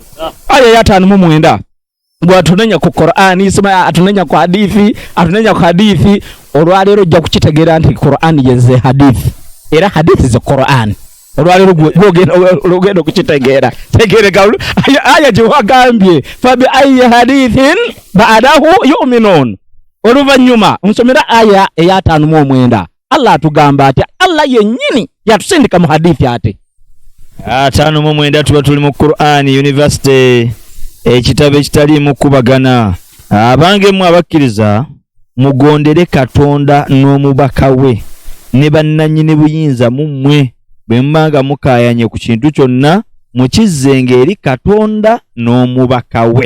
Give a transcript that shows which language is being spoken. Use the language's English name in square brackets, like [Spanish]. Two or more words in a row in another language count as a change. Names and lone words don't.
[Ganda] Aya ya 59 bw'atunenya ku Qur'ani, isima atunenya ku hadithi, olwaleero ojja kukitegeera nti Qur'ani yenze hadithi, era hadithi ze Qur'ani. Olwaleero gwogenda okukitegeera. Tegereka aya gye wagambye [Arabic] فبأي حديث بعده يؤمنون. [Ganda] Oluvannyuma nsomera aya eya 59. Allah atugamba ati Allah yennyini yatusindika mu hadithi ate. 59 tuba tuli mu Qur'ani University, ekitabo ekitaliimu kubagana. Abange mu abakkiriza mugondere Katonda n'omubaka we ne bannannyini buyinza mu mmwe, bwe mmanga mukaayanye ku kintu kyonna mukizzenga eri Katonda n'omubaka we.